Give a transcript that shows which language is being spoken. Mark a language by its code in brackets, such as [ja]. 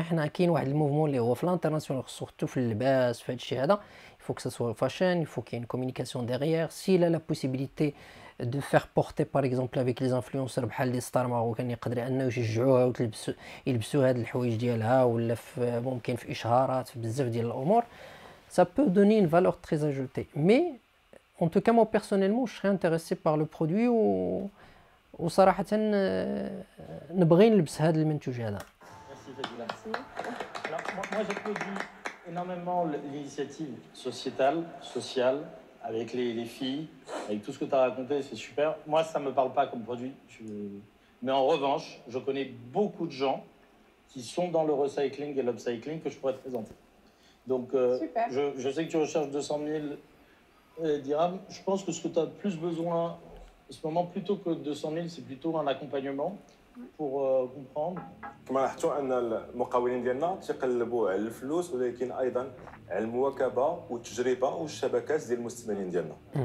[ar] حنا كاين واحد الموفمون اللي هو في الانترناسيونال سورتو في اللباس في هذا الشيء هذا، [fr] il faut que ça soit fashion، il faut qu'il y ait une communication derrière. s'il a la possibilité de faire porter par exemple avec les influenceurs [ar] بحال لي ستار ماروكان يقدر انه يشجعوها وتلبسوا يلبسوا هاد الحوايج ديالها، ولا في ممكن في اشهارات في بزاف ديال الامور. [fr] ça peut donner une valeur très ajoutée. Mais en tout cas moi personnellement je serais intéressé par le produit [ar] وصراحة نبغي نلبس هذا المنتوج هذا. [fr] Merci Fadila. Alors moi j'applaudis énormément l'initiative sociale, avec les filles, avec tout ce que tu as raconté, c'est super. Moi ça me parle pas comme produit, mais en revanche je connais beaucoup de gens qui sont dans le recycling et l'upcycling que je pourrais te présenter. Donc je sais que tu recherches 200 000 dirhams. Je pense que ce que tu as plus besoin en ce moment, plutôt que 200 000, c'est plutôt un accompagnement pour comprendre. [ar] كما لاحظتوا ان المقاولين ديالنا تيقلبوا على الفلوس، ولكن ايضا على المواكبه والتجربه والشبكات ديال المستثمرين ديالنا.